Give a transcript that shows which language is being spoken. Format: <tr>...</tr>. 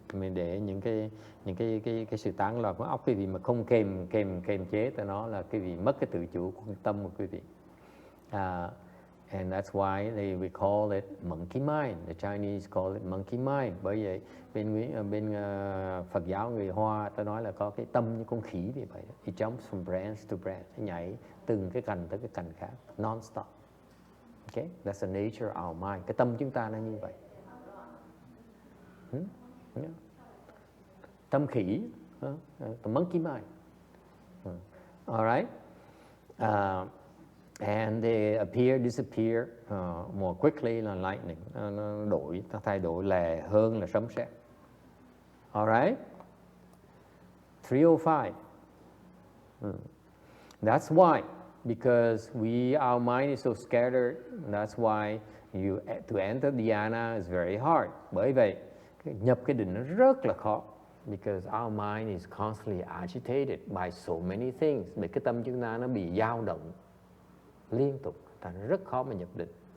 <vi>Mình để những cái sự tán loạn của óc quý vị mà không kềm chế tới nó là quý vị mất cái tự chủ của tâm của quý vị.</vi> <en>And that's why we call it monkey mind. The Chinese call it monkey mind.</en> <vi>Bởi vậy bên Phật giáo người Hoa ta nói là có cái tâm như con khỉ vậy.</vi> <en>It jumps from branch to branch,</en> <vi>nó nhảy từng cái cành tới cái cành khác, non-stop.</vi> <en>Okay, that's the nature of our mind.</en> <vi>Cái tâm chúng ta nó như vậy.</vi> <en>Yeah.</en> <vi>Tâm khỉ,</vi> <en>the monkey mind. All right. And they appear, disappear more quickly than lightning.</en> <vi>Nó thay đổi lẹ hơn là sấm sét.</vi> <en>All right. 305. That's why, because our mind is so scattered. That's why to enter dhyana is very hard.</en> <vi>Bởi vậy nhập cái định nó rất là khó.</vi> <en>Because our mind is constantly agitated by so many things.</en> <vi>Bởi cái tâm chúng ta nó bị dao động liên tục, thành rất khó mà nhập định.</vi>